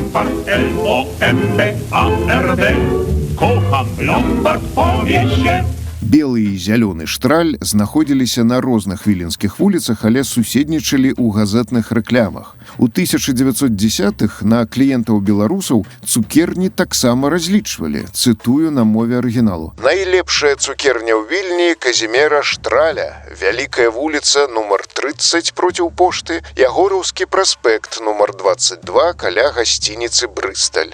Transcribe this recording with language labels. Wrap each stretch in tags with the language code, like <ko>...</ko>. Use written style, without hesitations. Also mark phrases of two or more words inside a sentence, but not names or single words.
<pl>L-O-M-B-A-R-D. Kocham Lombard, powie się.</pl> <be>Белы і зялёны штраль знаходзіліся на розных віленскіх вуліцах, але суседнічалі ў газетных рэклямах. У 1910-х на кліентаў беларусаў цукерні таксама разлічвалі, цытую на мове арыгіналу. Найлепшая цукерня ў Вільні Казімера Штраля, Вялікая вуліца нумар 30 проціў пошты, Ягораўскі праспект нумар 22 каля гасцініцы Брысталь.</be>